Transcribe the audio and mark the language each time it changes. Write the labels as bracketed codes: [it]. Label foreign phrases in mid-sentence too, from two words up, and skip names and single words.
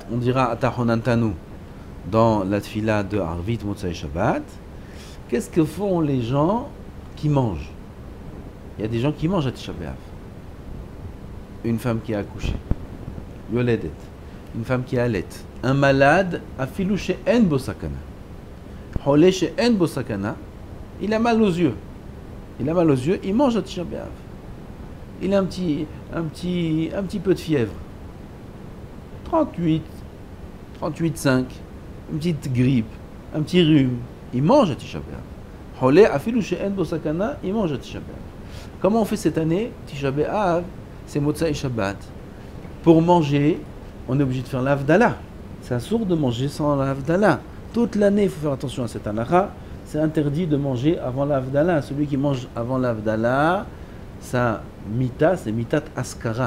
[fr] On dira Atachonantanu dans la tfila de [he] ערבית מוצאי שבת. [fr] Qu'est-ce que font les gens qui mangent? Il y a des gens qui mangent à [he] תשעה באב. [fr] Une femme qui a accouché, Yoledet, une femme qui allait, un malade, [he] אפילו שאין בו סכנה, חולה שאין בו סכנה, [fr] il a mal aux yeux. Il mange à [he] תשעה באב. [fr] Il a un petit peu de fièvre. 38,5, une petite grippe, un petit rhume. Il mange à [he] תשעה באב. חולה אפילו שאין בו סכנה, [fr] il mange à [he] תשעה באב. [fr] Comment on fait cette année? [he] תשעה באב, [fr] c'est [he] מוצאי שבת. [fr] Pour manger, on est obligé de faire l'Avdala. C'est assourd de manger sans l'Avdala. Toute l'année, il faut faire attention à cette halakha. C'est interdit de manger avant l'Avdala. Celui qui mange avant l'Avdala, sa mita, c'est [he] מיתת אסכרה.